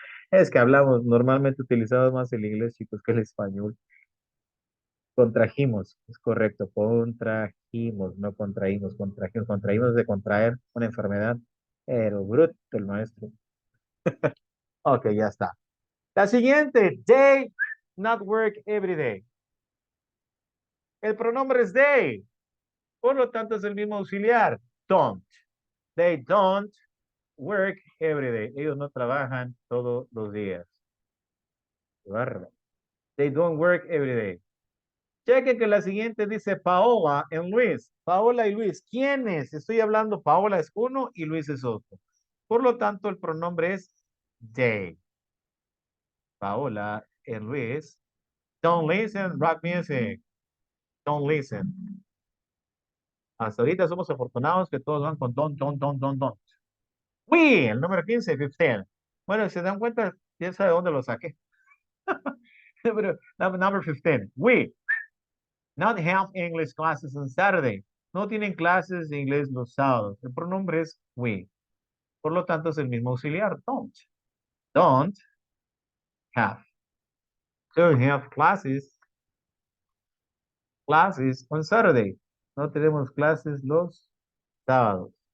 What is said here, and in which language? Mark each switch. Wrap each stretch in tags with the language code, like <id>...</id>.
<es>Es que hablamos, normalmente utilizamos más el inglés, chicos, que el español. Contrajimos, es correcto, contrajimos, no contraímos, contrajimos, contraímos de contraer una enfermedad, pero bruto el maestro. Ok, ya está. La siguiente,</es> <en>they not work every day.</en> <es>El pronombre es they, por lo tanto es el mismo auxiliar, don't.</es> <en>They don't work every day.</en> <es>Ellos no trabajan todos los días. Qué bárbaro.</es> <en>They don't work every day.</en> <es>Cheque que la siguiente dice Paola y Luis. Paola y Luis. ¿Quiénes? Estoy hablando, Paola es uno y Luis es otro. Por lo tanto, el pronombre es they.</es> <en>Paola y Luis. Don't listen, rock music. Don't listen.</en> <es>Hasta ahorita somos afortunados que todos van con don. We, el número 15, 15. Bueno, si se dan cuenta, quién sabe dónde lo saqué. Pero,</es> <en>number 15. We not have English classes on Saturday.</en> <es>No tienen clases de inglés los sábados. El pronombre es we. Por lo tanto, es el mismo auxiliar.</es> <en>Don't. Don't have. Don't have classes on Saturday.</en> <es>No tenemos clases los sábados.</es>